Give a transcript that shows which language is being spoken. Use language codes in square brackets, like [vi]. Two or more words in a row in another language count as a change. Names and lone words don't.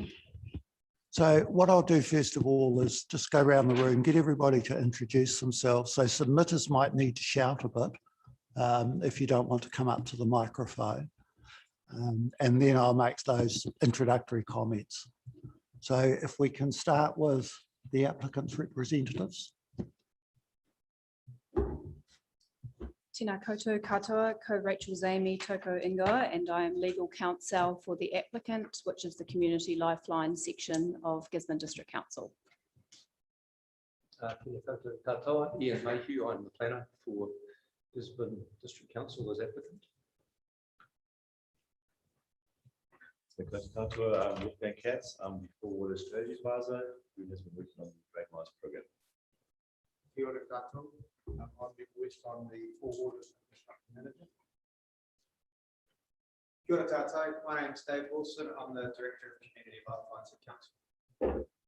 [en] So what I'll do first of all is just go around the room, get everybody to introduce themselves. So submitters might need to shout a bit if you don't want to come up to the microphone. And then I'll make those introductory comments. So if we can start with the applicant's representatives. [mi] Tēnā koutou katoa, ko Rachel Zamy, toko ingoa, [en] and I am legal counsel for the applicant, which is the Community Lifeline section of Gisborne District Council. [mi] Tēnā koutou katoa, Ian Mayhew, [en] I'm the planner for Gisborne District Council as applicant. [mi] Tēnā koutou katoa, [en] I'm Wolfgang Katz, I'm the Full Water Strategy Advisor who has been working on the Great Mines program. [mi] Kia ora katoa. [en] I'm Nick West, I'm the Full Water Infrastructure Manager. [mi] Kia ora tātou, [en] my name is Dave Wilson, I'm the Director of Community Lifelines at Council.